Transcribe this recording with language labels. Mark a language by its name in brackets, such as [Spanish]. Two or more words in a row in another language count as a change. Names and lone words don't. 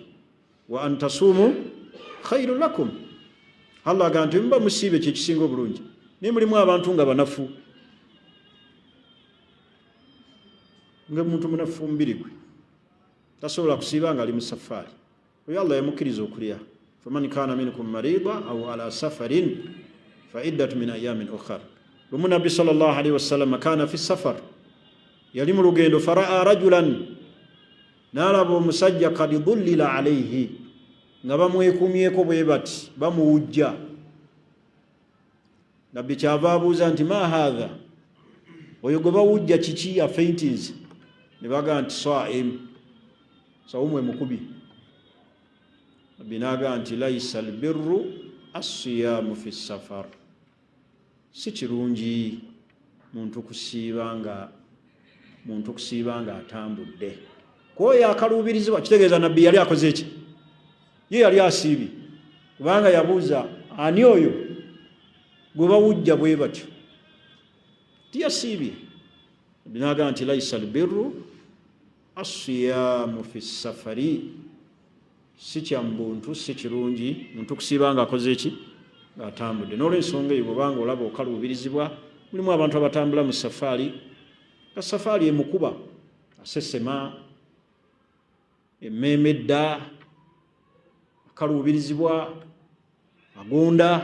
[Arabic] وأن تصوموا خير لكم. [Ganda] Allah agamba nti muba musiibe kyekisinga obulungi. Naye mulimu abantu nga banafu, nga muntu munafu mubiri gwe tasobola kusiiba nga ali mu safaari. Oyo Allah yamukkiriza okulya. [Arabic] فمن كان منكم مريضا أو على سفر فعدة من أيام أخر. [Ganda] Lumu Nabbi [Arabic] صلى الله عليه وسلم كان في سفر, [Ganda] yali mu lugendo, [Arabic] فرأى رجلا, [Ganda] n'alaba omusajja [Arabic] قد ظلل عليه, [Ganda] nga bamwekumyeko bwe bati bamuwujja. Nabbi kyava abuuza nti [Arabic] ما هذا, [Ganda] oyo gwe bawujja kiki afaintinze? Ne baga nti saim, sawumu emukubi. Nabbi n'agamba nti [Arabic] ليس البر الصيام في السفر, [Ganda] si kirungi muntu kusiiba nga atambudde. Kwoyo akaluubirizibwa, kitegeeza Nabbi yali akoze ki? Ye yali asiibye, kubanga yabuuza ani oyo gwe bawujja bwe batyo, tiyasiibye. Nabbi n'agamba nti [Arabic] ليس البر الصيام في السفر, [Ganda] si kya muntu, si kirungi muntu kusiiba nga akoze ki? Nga atambudde. N'olw'ensonga eyo bw'obanga olaba okaluubirizibwa, mulimu abantu abatambula mu safaari, nga safaari emukuba, asesema, emmeeme edda, akaluubirizibwa, agonda.